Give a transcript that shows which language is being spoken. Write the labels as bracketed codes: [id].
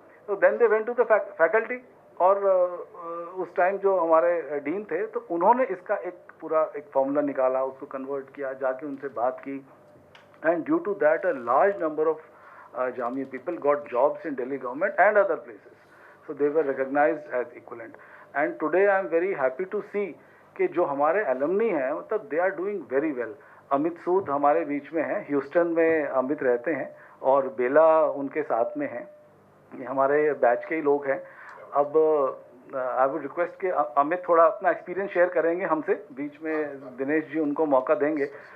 [hi] तो [en] then they went to the faculty [hi] और उस टाइम जो हमारे डीन थे तो उन्होंने इसका एक पूरा एक फॉर्मूला निकाला, उसको कन्वर्ट किया, जाके उनसे बात की [en] And due to that a large number of Jamia people got jobs in Delhi government and other places. So they were recognized as equivalent. And today I am very happy to see [hi] कि जो हमारे alumni हैं मतलब [en] they are doing very well. [hi] Amit सूद हमारे बीच में हैं, Houston में अमित रहते हैं और बेला उनके साथ में हैं ये हमारे बैच के ही लोग हैं। अब [en] I would request [hi] कि अमित थोड़ा अपना एक्सपीरियंस शेयर करेंगे हमसे, बीच में दिनेश जी उनको मौका देंगे।